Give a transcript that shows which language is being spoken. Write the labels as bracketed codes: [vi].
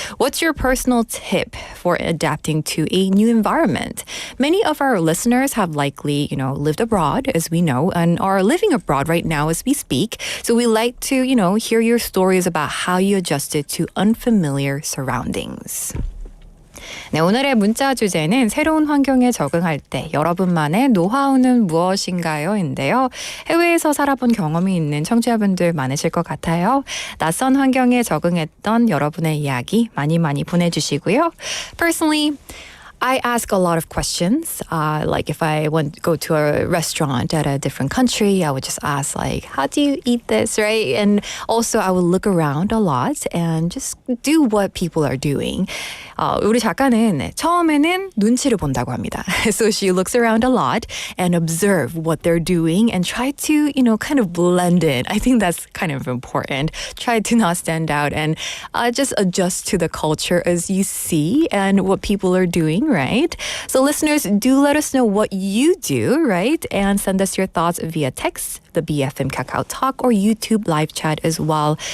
[en] What's your personal tip for adapting to a new environment? Many of our listeners have likely, lived abroad, as we know, and are living abroad right now as we speak. So we like to, hear your stories about how you adjusted to unfamiliar surroundings. [ko] 네, 오늘의 문자 주제는 새로운 환경에 적응할 때 여러분만의 노하우는 무엇인가요? 인데요. 해외에서 살아본 경험이 있는 청취자분들 많으실 것 같아요. 낯선 환경에 적응했던 여러분의 이야기 많이 보내주시고요. [en] Personally, I ask a lot of questions. Like if I go to a restaurant at a different country, I would just ask how do you eat this, right? And also I would look around a lot and just do what people are doing. [ko] 우리 작가는 처음에는 눈치를 본다고 합니다. [en] So she looks around a lot and observe what they're doing and try to, kind of blend in. I think that's kind of important. Try to not stand out and just adjust to the culture as you see and what people are doing, right? So listeners, do let us know what you do, right? And send us your thoughts via text, the BFM Kakao Talk, or YouTube live chat as well.